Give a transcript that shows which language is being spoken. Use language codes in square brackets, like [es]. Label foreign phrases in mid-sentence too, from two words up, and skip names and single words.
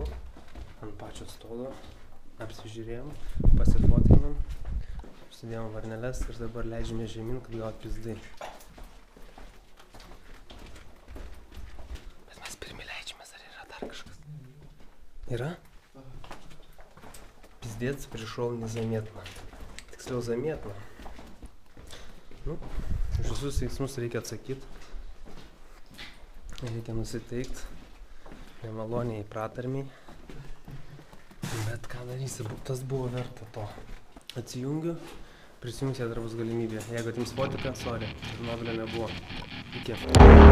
[lt] Ant pačio stogo. Apsižiūrėjom, pasifotkinom. Užsidėjom varneles ir dabar leidžiame žemyn, kad gaut pizdai. Bet mes pirmi leidžiamės, ar yra dar kažkas? Yra? [ru] Пиздец, пришел незаметно. [lt] Tiksliau заметно. Nu, už visus veiksmus reikia atsakyti. Reikia nusiteikti. Nemaloniai pratarmiai. Bet ką darysi, tas buvo verta to. Atsijungiu. Prisijungti dar bus galimybė. Jeigu atims fotiką, sorry, Černobylio nebuvo.